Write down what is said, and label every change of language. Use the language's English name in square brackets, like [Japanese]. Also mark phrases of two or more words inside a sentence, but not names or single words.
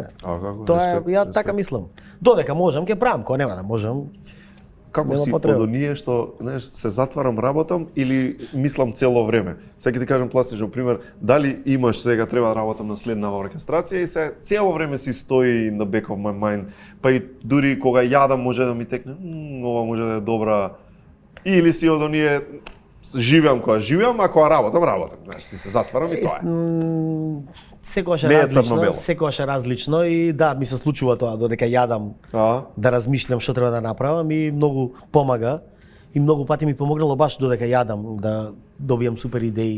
[Macedonian] Тоа е, ја така мислам. Додека можам, ќе правам, кога нема да можам. Како си од оние што, знаеш, се затварам, работам или мислам цело време? Сега ќе ти кажам пластично пример, дали имаш сега треба да работам на следнава оркестрација и се цело време си стои на [English] back of my mind, [Macedonian] па и дури кога јадам може да ми текне, ова може да е добра, или си од оние живеам кога живеам, а кога работам, знаеш, си се затварам и тоа е. Секогаш е различно, секогаш е различно и да, ми се случува тоа додека јадам да размишлям што треба да направам и многу помага и многу пати ми помогнало баш додека јадам да добијам супер идеи.